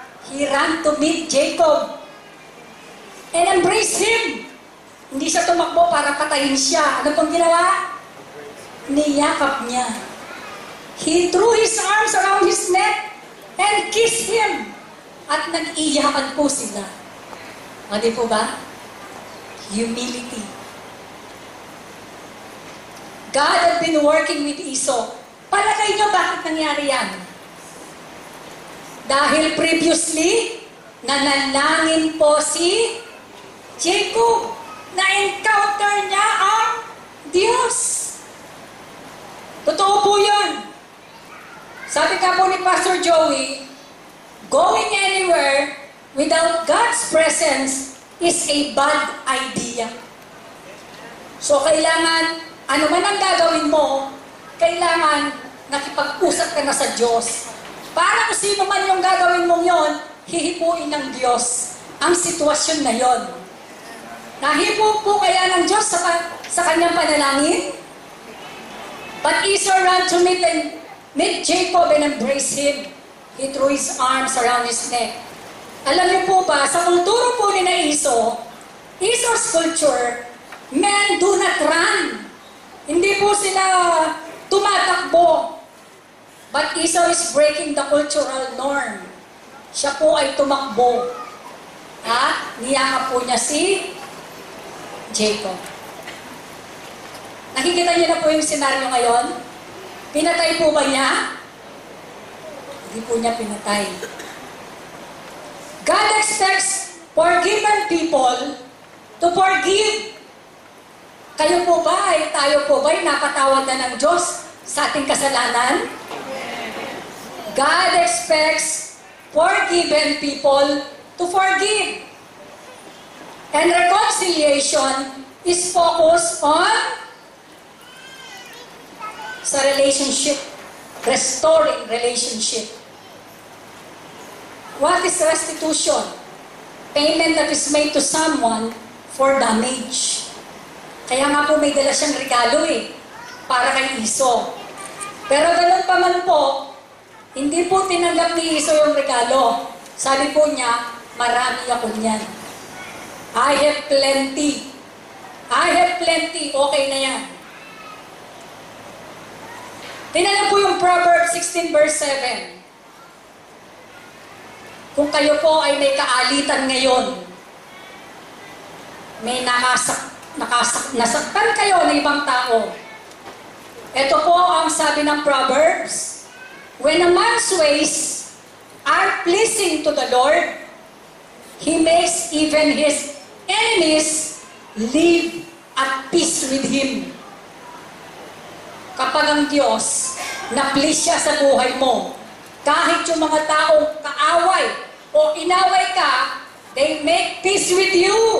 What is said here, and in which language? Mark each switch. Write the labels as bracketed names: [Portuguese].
[English] He ran to meet Jacob and embraced him. [Filipino] Hindi siya tumakbo para patayin siya. Ano pong ginawa? Niyakap niya. [English] He threw his arms around his neck and kissed him. [Filipino] At nag-iyakan po sila. O, di po ba? Humility. [English] God had been working with Esau. [Filipino] Palagay niyo bakit nangyari yan? Dahil previously, nanalangin po si Jacob. Na-encounter niya ang Diyos. Totoo po yun. Sabi ka po ni [English] Pastor Joey, going anywhere without God's presence is a bad idea. [Filipino] So kailangan, ano man ang gagawin mo, kailangan nakipag-usap ka na sa Diyos. Para kung sino man yung gagawin mong yon, hihipuin ng Diyos ang sitwasyon na yon. Nahipo po kaya ng Diyos sa kanyang panalangin? [English] But Esau ran to meet Jacob and embrace him. He threw his arms around his neck. [Filipino] Alam niyo po ba, sa kulturo po ni na [English] Esau's culture, men do not run. [Filipino] Hindi po sila tumatakbo. [English] But Esau is breaking the cultural norm. [Filipino] Siya po ay tumakbo. Niyakap po niya si Jacob. Nakikita niyo na po yung senaryo ngayon? Pinatay po ba niya? Hindi po niya pinatay. [English] God expects forgiven people to forgive. [Filipino] Kayo po ba tayo po ba napatawad na ng Diyos sa ating kasalanan? [English] God expects forgiven people to forgive. And reconciliation is focused on sa relationship, restoring relationship. What is restitution? Payment that is made to someone for damage. [Filipino] Kaya nga po may dala siyang regalo para kay Esau. Pero ganun pa man po, hindi po tinanggap ni Esau yung regalo. Sabi po niya, marami ako niyan. [English] I have plenty. I have plenty. [Filipino] Okay na yan. Tingnan po yung Proverbs 16 verse 7. Kung kayo po ay may kaalitan ngayon, may nasaktan kayo ng ibang tao. Ito po ang sabi ng [English] Proverbs, when a man's ways are pleasing to the Lord, He makes even his enemies live at peace with him. [Filipino] Kapag ang Diyos na-please siya sa buhay mo, kahit yung mga taong kaaway o inaway ka, [English] they make peace with you.